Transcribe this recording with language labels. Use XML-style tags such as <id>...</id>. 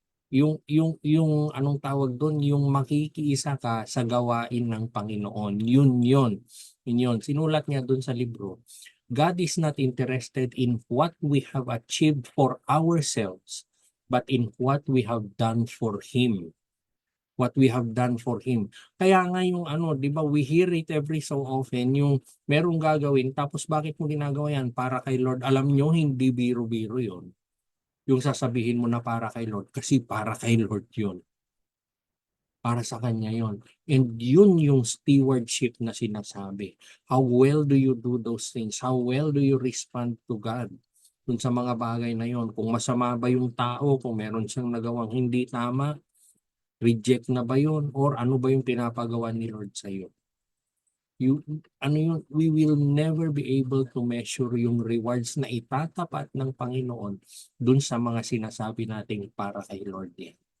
<tl>Yung anong tawag doon, yung makikiisa ka sa gawain ng Panginoon. Yun. Sinulat niya doon sa libro.</tl> <en>God is not interested in what we have achieved for ourselves, but in what we have done for Him. What we have done for Him.</en> <tl>Kaya nga yung di ba,</tl> <en>we hear it every so often,</en> <tl>yung merong gagawin, tapos bakit mo ginagawa yan? Para kay Lord. Alam nyo, hindi biro-biro yun. Yung sasabihin mo na para kay Lord, kasi para kay Lord yun. Para sa Kanya yun. And yun yung stewardship na sinasabi.</tl> <en>How well do you do those things? How well do you respond to God?</en> <tl>Dun sa mga bagay na yun. Kung masama ba yung tao, kung meron siyang nagawang hindi tama, Reject na ba yun? Or ano ba yung pinapagawa ni Lord sa'yo?</tl> <en>We will never be able to measure</en> <tl>yung rewards na itatapat ng Panginoon dun sa mga sinasabi nating para kay Lord yan.</tl>